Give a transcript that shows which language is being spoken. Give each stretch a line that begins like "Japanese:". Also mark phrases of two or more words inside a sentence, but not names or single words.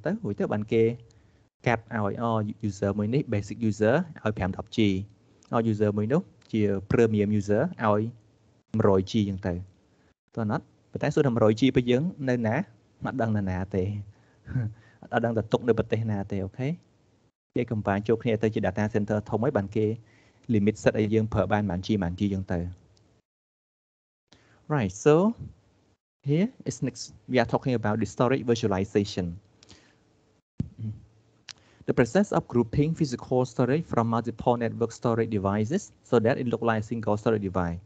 Khmer: ទៅរួចទៅបានគេកាត់ឲ្យuser មួយនេះ
English: basic user
Khmer: ឲ្យ 510G ឲ្យ user មួយនោះជា
English: premium user
Khmer: ឲ្យ 100G ចឹងទៅតើអត់ប៉ុន្តែសួរថា 100G របស់យើងនៅណាអត់ដឹងណាទេអត់ដឹងតែទុកនៅប្រទេសណាទេអូខេគេកំបាញ់ចូលគ្នាទៅជា
English: data center
Khmer: ធំហើយបានគេ
English: limit set
Khmer: ឲ្យយើងប្រើបានប៉ុន្មាន G ចឹងទៅ
English: right so here is next we are talking about the storage virtualization. The process of grouping physical storage from multiple network storage devices so that it looks like a single storage device.